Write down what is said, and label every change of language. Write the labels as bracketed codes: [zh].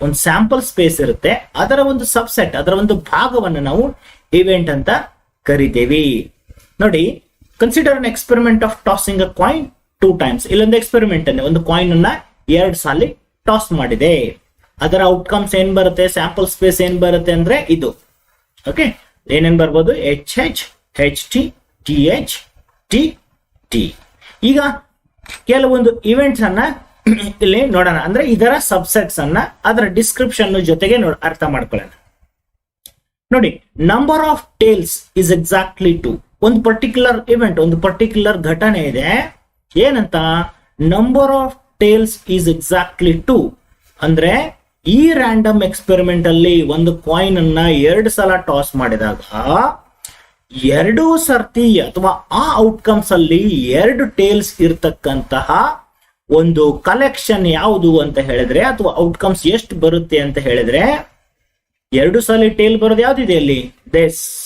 [kn] ಒಂದು sample space ಇರುತ್ತೆ, ಅದರ ಒಂದು ಸಬ್ಸೆಟ್, ಅದರ ಒಂದು ಭಾಗವನ್ನು ನಾವು ಇವೆಂಟ್ ಅಂತ ಕರಿತೇವೆ. ನೋಡಿ, [en] Consider an experiment of tossing a coin 2 times. [kn] ಇಲ್ಲೊಂದು ಎಕ್ಸ್ಪೆರಿಮೆಂಟ್ ಅನ್ನು, ಒಂದು ಕಾಯಿನ್ ಅನ್ನ 2 ಸಾಲಿ ಟಾಸ್ ಮಾಡಿದೆ. ಅದರ ಔಟ್ಕಮ್ಸ್ ಏನ್ ಬರುತ್ತೆ, ಸ್ಯಾಂಪಲ್ ಸ್ಪೇಸ್ ಏನ್ ಬರುತ್ತೆ ಅಂದ್ರೆ ಇದು. ಓಕೆ, ಏನೇನ್ ಬರ್ಬೋದು, HH, HT, TH, TT. ಈಗ ಕೆಲವೊಂದು ಇವೆಂಟ್ಸ್ ಅನ್ನ ಇಲ್ಲಿ ನೋಡೋಣ. ಅಂದ್ರೆ ಇದರ ಸಬ್ಸೆಟ್ಸ್ ಅನ್ನ ಅದರ ಡಿಸ್ಕ್ರಿಪ್ಷನ್ ಜೊತೆಗೆ ಅರ್ಥ ಮಾಡ್ಕೊಳ್ಳೋಣ. ನೋಡಿ, [en] Number of tails is exactly 2. [kn] ಒಂದು ಪರ್ಟಿಕ್ಯುಲರ್ ಇವೆಂಟ್, ಒಂದು ಪರ್ಟಿಕ್ಯುಲರ್ ಘಟನೆ ಇದೆ. ಏನಂತ, number of tiles is exactly 2 ಅಂದ್ರೆ ಈ ರ್ಯಾಂಡಮ್ ಎಕ್ಸ್ಪೆರಿಮೆಂಟ್ ಅಲ್ಲಿ ಒಂದು ಕಾಯಿನ್ ಅನ್ನ 2 ಸಲ ಟಾಸ್ ಮಾಡಿದಾಗ 2 ಸರ್ತಿ ಅಥವಾ ಆ ಔಟ್ಕಮ್ಸ್ ಅಲ್ಲಿ 2 ಟೇಲ್ಸ್ ಇರ್ತಕ್ಕಂತಹ ಒಂದು ಕಲೆಕ್ಷನ್ ಯಾವುದು ಅಂತ ಹೇಳಿದ್ರೆ, ಅಥವಾ ಔಟ್ಕಮ್ಸ್ ಎಷ್ಟು ಬರುತ್ತೆ ಅಂತ ಹೇಳಿದ್ರೆ, 2 ಸಲ ಟೇಲ್ ಬರೋದು ಯಾವ್ದಿದೆ ಅಲ್ಲಿ, ದಿಸ್.